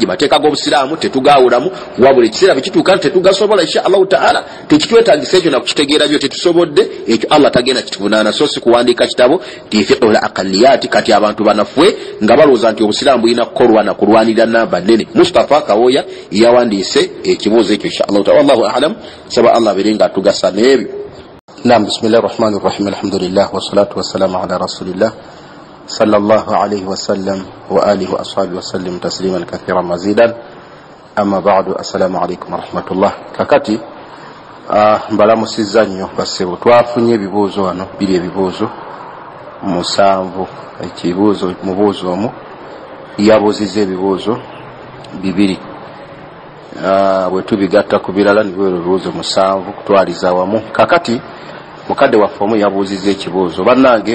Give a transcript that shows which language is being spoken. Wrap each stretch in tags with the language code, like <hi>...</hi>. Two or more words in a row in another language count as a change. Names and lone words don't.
<lg>Mateeka g'obusiraamu tetugaawulamu wabula ekiseera bwe kituuka nti tetugasobola</lg> <ar>إن شاء الله تعالى</ar> <lg>tekitwetagisa ekyo nakukitegeera byo tetusobodde ekyo Allah tagenda kituvunaana. So si kuwandiika kitabo</lg> <ar>فقه الأقليات</ar> <lg>kati abantu banafwe nga balowooza nti obusiraamu bulina kukolwa na kulwanirira namba nnene. Mustafa Kawoya yawandiise ekibuuzo ekyo</lg> <ar>إن شاء الله تعالى. والله أعلم.</ar> <lg>Saba Allah birenga tugasa nebyo.</lg> <ar>نعم بسم الله الرحمن الرحيم الحمد لله والصلاة والسلام على رسول الله صلى الله عليه وسلم وآله وأصحابه وسلم تسليما كثيرا مزيدا أما بعد السلام عليكم ورحمة الله</ar> <lg>kakati mbalamusizza nnyo bassebo twafunye ebibuuzo wano biri ebibuuzo 7 ekibuuzo mubuuzo omu yabuuzizza ebibuuzo 2 bwe tubigatta ku birala nibiwera ebibuuzo 7 kutwaliza wamu kakati mukadde waffe omu yabuuzizza ekibuuzo bannange</lg>